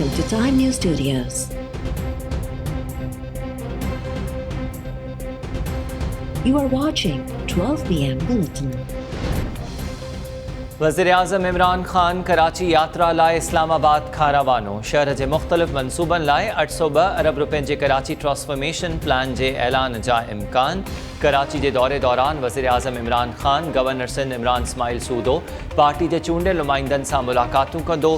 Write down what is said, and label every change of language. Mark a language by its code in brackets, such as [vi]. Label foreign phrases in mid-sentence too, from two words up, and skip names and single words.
[en] Time News Studios. You are watching 12 p.m. Bulletin. [sd] वज़ीर-ए-आज़म इमरान ख़ान कराची यात्रा लाइ इस्लामाबाद खां रवानो। शहर जे मुख़्तलिफ़ मनसूबनि लाइ 802 अरब रुपयनि जे कराची ट्रांसफॉर्मेशन प्लान जे ऐलान जा इम्कान। कराची जे दौरे दौरान वज़ीर-ए-आज़म इमरान ख़ान गवर्नर सिंध इमरान इस्माइल सूदो, पार्टी जे चूंडियल नुमाइंदनि सां मुलाक़ातूं कंदो।